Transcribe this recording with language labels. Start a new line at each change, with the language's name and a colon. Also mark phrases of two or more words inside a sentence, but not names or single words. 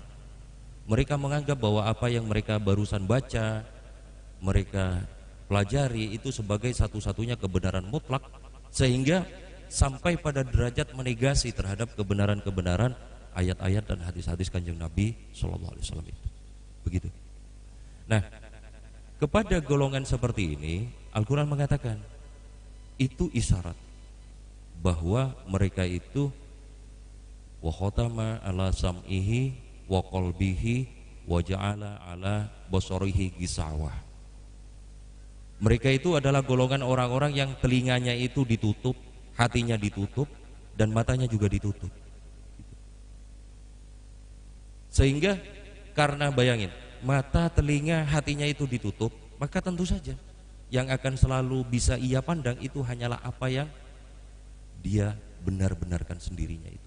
Indonesian: Mereka menganggap bahwa apa yang mereka barusan baca, mereka pelajari itu sebagai satu-satunya kebenaran mutlak, sehingga sampai pada derajat menegasi terhadap kebenaran-kebenaran ayat-ayat dan hadis-hadis Kanjeng Nabi
Arabic: صلى الله عليه وسلم
Indonesian: itu. Begitu. Nah, kepada golongan seperti ini, Al-Quran mengatakan itu isyarat bahwa mereka itu
Arabic: وختم على سمعه وقلبه وجعل على بصره غشاوة.
Indonesian: Mereka itu adalah golongan orang-orang yang telinganya itu ditutup, hatinya ditutup, dan matanya juga ditutup. Sehingga karena bayangin, mata, telinga, hatinya itu ditutup, maka tentu saja yang akan selalu bisa ia pandang itu hanyalah apa yang dia benar-benarkan sendirinya itu.